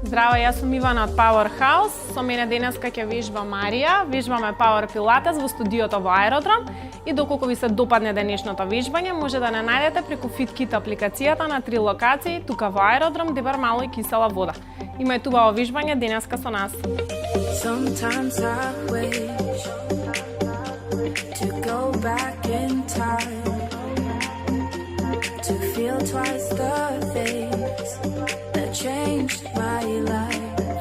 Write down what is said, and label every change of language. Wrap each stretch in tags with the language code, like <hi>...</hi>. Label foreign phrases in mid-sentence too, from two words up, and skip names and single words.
<mk>Здрава, јас сум Ивана од Powerhouse. Со мене денеска ќе вежба Марија. Вежбаме Power Pilates во студиото во Аеродром. И доколку ви се допадне денешното вежбање, може да не најдете преку FitKit апликацијата на 3 локации, тука во Аеродром, Дебар Мало и Кисела вода. Има и убаво вежбање денеска со нас.</mk> <en>Sometimes I wish to go back in time to feel twice the things that changed my life.</en>